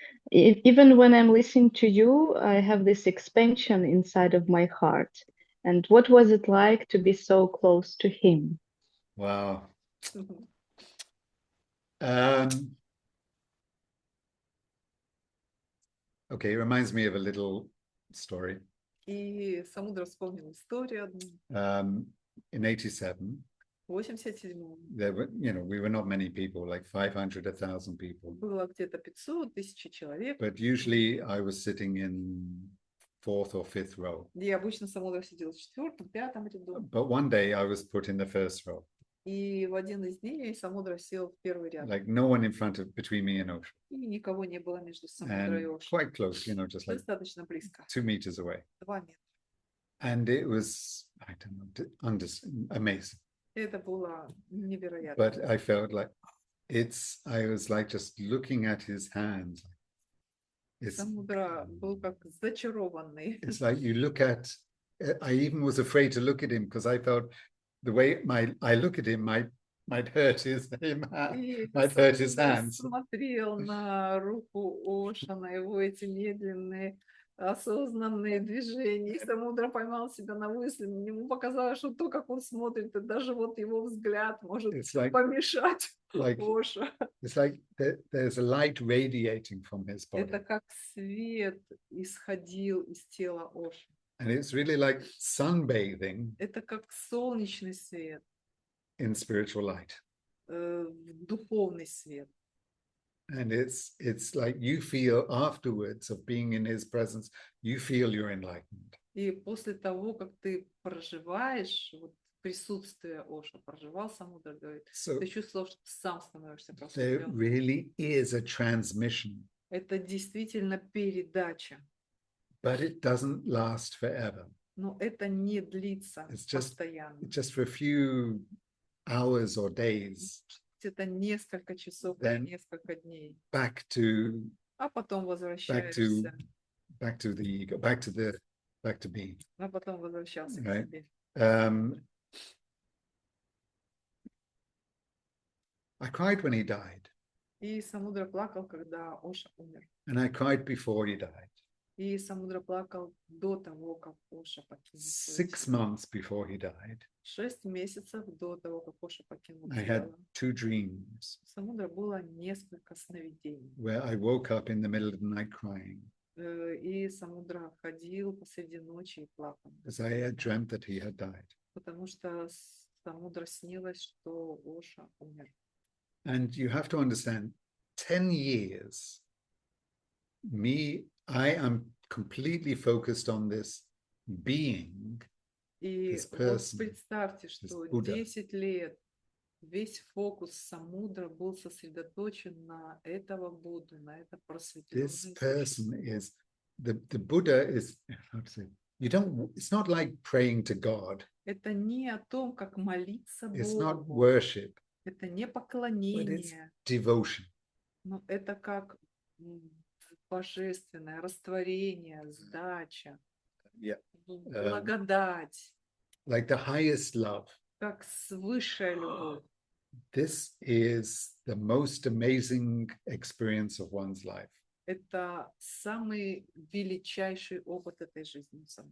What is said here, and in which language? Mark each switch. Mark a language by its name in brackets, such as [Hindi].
[English] Even when I'm listening to you, I have this expansion inside of my heart. And what was it like to be so close to him? Wow. Okay, it reminds me of a little story. [Russian] И Самудра вспомнил историю одну. [English] In 87, [Russian] В 87-м [English] there were, we were not many people, like 500, 1,000 people. [Russian] было где-то 500 тысяч человек. [English] But usually I was sitting in 4th or 5th row. [Russian] И обычно Самудра сидел в 4-м, 5-м ряду. [English] But one day I was put in the 1st row. [Russian] И в один из дней Самудра сел в первый ряд. [English] Like no one in front of, between me and Osho. [Russian] И никого не было между Самудрой и [English] And [Russian] Ошо. [English] quite close, just like [Russian] Достаточно близко. [English] 2 meters away. [Russian] 2 метра. [English] And it was, I don't know, amazing. [Russian] Это было невероятно. [English] But I felt like I was like just looking at his hands. [Russian] Самудра был как зачарованный. [English] It's like you look at, I even was afraid to look at him because I felt the way I look at him might hurt his might hurt his hands. [Russian] Смотрел на руку Оша, на его эти медленные, осознанные движения. И Самудра поймал себя на мысли. Ему показалось, что то, как он смотрит, и даже вот его взгляд может помешать Оша. [English] It's like there's a light radiating from his body. [Russian] Это как свет исходил из тела Оша. [English] And it's really like sunbathing. [Russian] Это как солнечный свет. [English] In spiritual light. [Russian] Духовный свет. [English] And it's like you feel afterwards of being in his presence, you feel you're enlightened. [Russian] И после того, как ты проживаешь вот присутствие Оша, проживал Самудра, говорит, ты чувствовал, что ты сам становишься просветленным. [English] There really is a transmission. [Russian] Это действительно передача. [English] But it doesn't last forever. [Russian] Но это не длится постоянно. [English] Just for a few hours or days. [Russian] Это несколько часов или несколько дней. [English] Back to. [Russian] А потом возвращаешься. [English] Back to the ego, back to being. [Russian] А потом возвращался к себе. [English] I cried when he died. [Russian] И Самудра плакал, когда Оша умер. [English] And I cried before he died. [Russian] И Самудра плакал до того, как Оша покинул. [English] 6 months before he died. [Russian] 6 месяцев до того, как Оша покинул. [English] I had 2 dreams. [Russian] Самудра было несколько сновидений. [English] Where I woke up in the middle of the night crying. [Russian] И Самудра ходил посреди ночи и плакал. [English] Because I had dreamt that he had died. [Russian] Потому что Самудра снилось, что Оша умер. [English] And you have to understand, 10 years, I am completely focused on this being, this person, [Russian] вот представьте, что 10 лет весь фокус Самудра был сосредоточен на этого Будду, на это просветленное [English] This person is, the Buddha is, how to say, it's not like praying to God. [Russian] Это не о том, как молиться [English] It's [Russian] Богу. [English] not worship. [Russian] Это не поклонение. [English] Devotion. [Russian] Но это как божественное растворение, сдача, благодать. [English] Like the highest love. [Russian] Как высшая любовь. [English] This is the most amazing experience of one's life. [Russian] Это самый величайший опыт этой жизни.